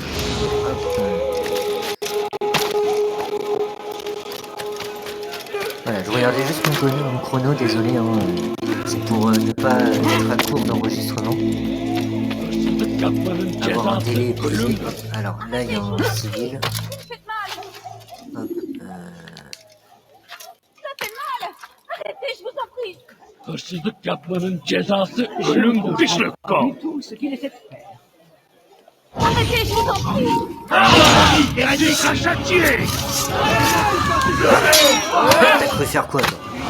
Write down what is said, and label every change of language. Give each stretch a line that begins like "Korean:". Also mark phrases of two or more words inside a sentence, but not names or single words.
French: Voilà, je regardais juste mon chrono, désolé, c'est pour ne pas être à court d'enregistrement. Avoir un délai possible. Alors là, il y a un civil. Hop, Ça fait mal! Arrêtez, je vous en prie!
Turkish: Hırsızlık yapmanın cezası ölüm.
French: Fiche le camp! Tout ce qu'il essaie de faire. Arrêtez, je vous en prie! Dernier crachatier! t'as cru faire quoi, toi?